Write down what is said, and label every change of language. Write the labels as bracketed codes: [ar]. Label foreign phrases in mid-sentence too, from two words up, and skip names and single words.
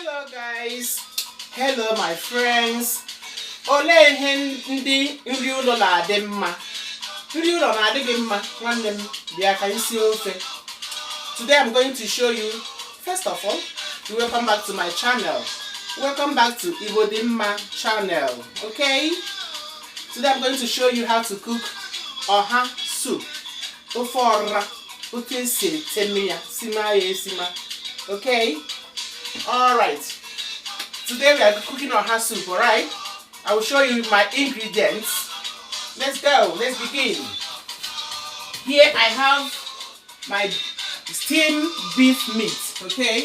[en] Guys, hello my friends. [ig] Ole ihe ndị nri ụlọ na-adị mma. Nri ụlọ na-adị gị mma nwanne m bịa ka isi ofe. [en] Today I'm going to show you, first of all, welcome back to my channel. Welcome back to Dinma channel. Okay? Today I'm going to show you how to cook oha soup. [ig] Ofe ọra, otu esi eteme ya, sima ya esima. [en] Okay? Alright. Today we are cooking oha soup, alright? I will show you my ingredients. Let's go, let's begin. Here I have my steamed beef meat, okay?